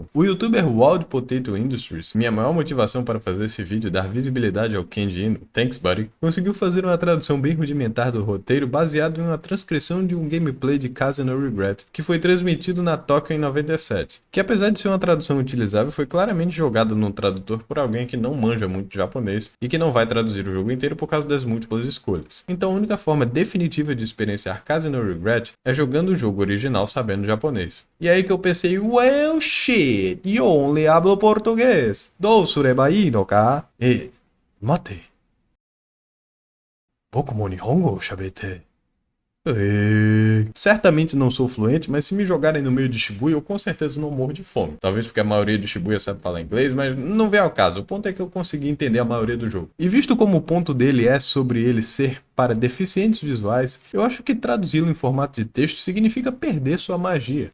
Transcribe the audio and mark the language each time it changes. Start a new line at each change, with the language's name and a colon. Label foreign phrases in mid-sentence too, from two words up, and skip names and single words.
Portuguese: O youtuber Wild Potato Industries, minha maior motivação para fazer esse vídeo e dar visibilidade ao Kenji Eno,
English: thanks buddy,
Portuguese: conseguiu fazer uma tradução bem rudimentar do roteiro baseado em uma transcrição de um gameplay de Kaze no Regret, que foi transmitido na Tóquio em 97, que apesar de ser uma tradução utilizável, foi claramente jogada num tradutor por alguém que não manja muito japonês e que não vai traduzir o jogo inteiro por causa das múltiplas escolhas. Então a única forma definitiva de experienciar Kaze no Regret é jogando o jogo original sabendo japonês. E aí que eu pensei,
English: well shit, you only hablo português.
Japanese: どうすればいいのか？待て. 僕も日本語しゃべって.
Portuguese: Certamente não sou fluente, mas se me jogarem no meio de Shibuya, eu com certeza não morro de fome. Talvez porque a maioria de Shibuya sabe falar inglês, mas não vem ao caso. O ponto é que eu consegui entender a maioria do jogo. E visto como o ponto dele é sobre ele ser para deficientes visuais, eu acho que traduzi-lo em formato de texto significa perder sua magia.